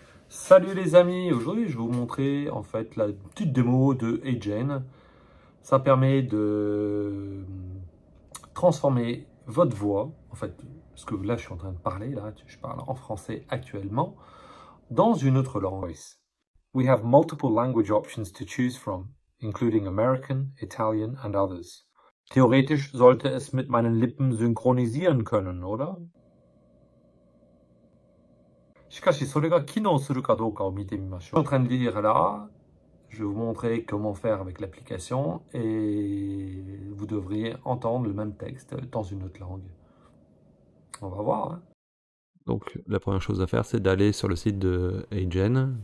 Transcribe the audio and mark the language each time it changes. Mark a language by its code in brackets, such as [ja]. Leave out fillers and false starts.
[fr] Salut les amis, aujourd'hui je vais vous montrer en fait la petite démo de HeyGen. Ça permet de transformer votre voix, en fait, parce que là je suis en train de parler, là je parle en français actuellement, dans une autre langue. [en] We have multiple language options to choose from, including American, Italian and others. [de] Theoretisch sollte es mit meinen Lippen synchronisieren können, oder? [ja] しかし、それが機能するかどうかを見てみましょう。 [fr] Je suis en train de lire là, je vais vous montrer comment faire avec l'application et vous devriez entendre le même texte dans une autre langue. On va voir. Hein. Donc la première chose à faire, c'est d'aller sur le site de HeyGen.